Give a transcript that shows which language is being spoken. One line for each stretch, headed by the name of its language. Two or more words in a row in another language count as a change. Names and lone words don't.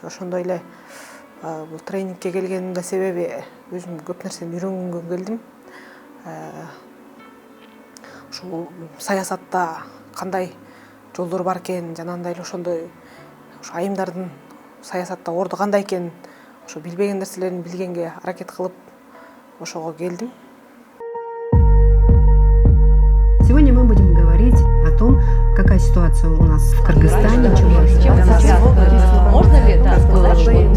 Kyrgyz: Ошондой эле бул тренингке келгениmin да себеби өзүм көп нерсени үйрөнгөнгө келдим. Ушул саясатта кандай жолдор бар экен, жана андай эле ошондой айымдардын саясатта орду кандай экенин ошо билбеген нерселерин билгенге аракет кылып ошого келдим.
Russian: Сегодня мы будем говорить о том, какая ситуация у нас в Кыргызстане. Можно ли это сказать,